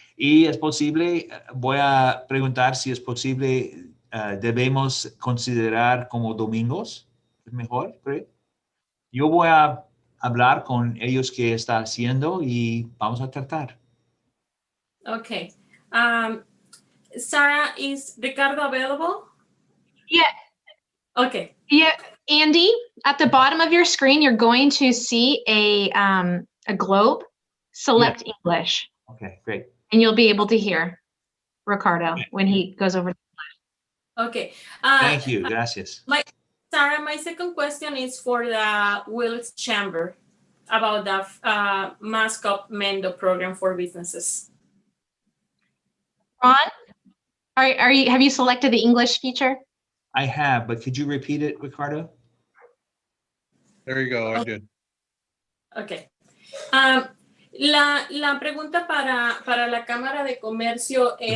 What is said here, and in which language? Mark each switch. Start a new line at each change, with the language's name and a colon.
Spanish: Y es posible, voy a preguntar si es posible, debemos considerar como domingos. ¿Es mejor, creo? Yo voy a hablar con ellos que está haciendo y vamos a tratar.
English: Okay. Sarah, is Ricardo available? Yeah. Okay. Yeah, Andy, at the bottom of your screen, you're going to see a globe. Select English. Okay, great. And you'll be able to hear Ricardo when he goes over. Okay. Thank you. Gracias. Sarah, my second question is for the Willis Chamber about the Mascot Mendo program for businesses. Ron, have you selected the English feature? I have, but could you repeat it, Ricardo? There you go, I did. Okay.
Spanish: La pregunta para la Cámara de Comercio es...